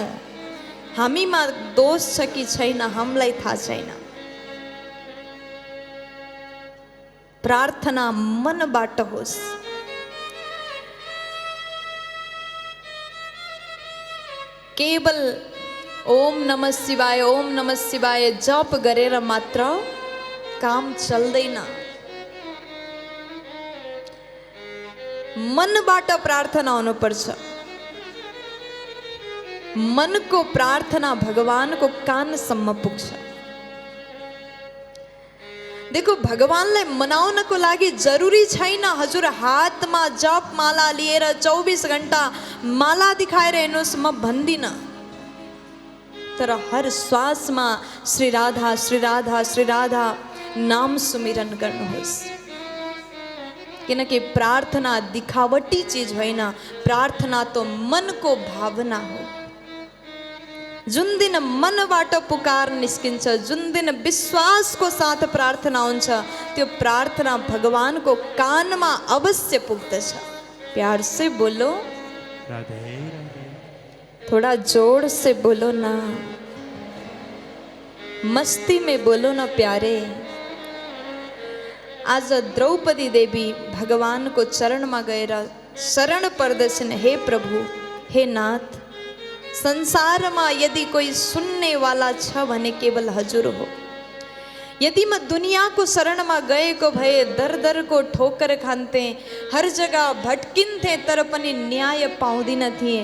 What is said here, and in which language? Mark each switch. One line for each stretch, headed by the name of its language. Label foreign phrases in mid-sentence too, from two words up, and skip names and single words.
Nepali: हामीमा दोष छ कि छैन हामीलाई थाहा छैन। प्रार्थना मनबाट होस्। केवल
Sanskrit: ओम नमः शिवाय, ओम नमः शिवाय
Nepali: जप गरेर मात्र काम चल्दैन। मनबाट प्रार्थना हुनुपर्छ। मनको प्रार्थना भगवानको कानसम्म पुग्छ। देखो, भगवानलाई मनाउनको लागि जरुरी छैन हजुर हातमा जप माला लिएर 24 घण्टा माला दिखाएर हेर्नुहोस्, म भन्दिनँ। तर हर श्वासमा श्री राधा श्री राधा श्री राधा नाम सुमिरन गर्नुहोस्। किनकि प्रार्थना दिखावटी चीज होइन, प्रार्थना तो मनको भावना हो। जुन दिन मनबाट पुकार निस्किन्छ, जुन दिन विश्वासको साथ प्रार्थना हुन्छ, त्यो प्रार्थना भगवानको कानमा अवश्य पुग्दछ।
Hindi: प्यार से बोलो राधे राधे, थोड़ा जोर से बोलो ना, मस्ती में बोलो ना प्यारे।
Nepali: आज द्रौपदी देवी भगवानको चरणमा गएर शरण पर्दछन्। हे प्रभु, हे नाथ, संसारमा यदि कोही सुन्ने वाला छ भने केवल हजुर हो। यदि म दुनियाँको शरणमा गएको भए दर दरको ठोकर खान्थे, हर जग्गा भट्किन्थे, तर पनि न्याय पाउँदिन थिएँ।